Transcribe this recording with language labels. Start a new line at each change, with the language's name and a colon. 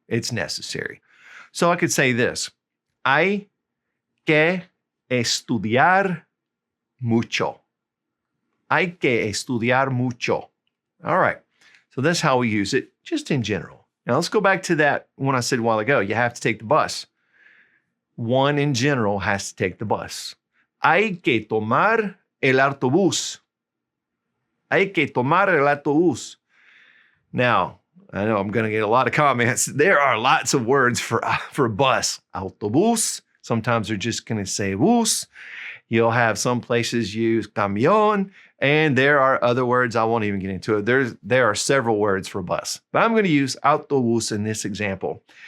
English: It's necessary. So I could say this,
Spanish: hay que estudiar mucho. Hay que estudiar mucho.
English: All right, so that's how we use it, just in general. Now let's go back to that one I said a while ago. You have to take the bus. One in general has to take the bus.
Spanish: Hay que tomar el autobús. Hay que tomar el autobús.
English: Now, I know I'm going to get a lot of comments. There are lots of words for bus. Autobús. Sometimes they're just going to say bus. You'll have some places use camión, and there are other words. I won't even get into it. There are several words for bus, but I'm going to use autobús in this example.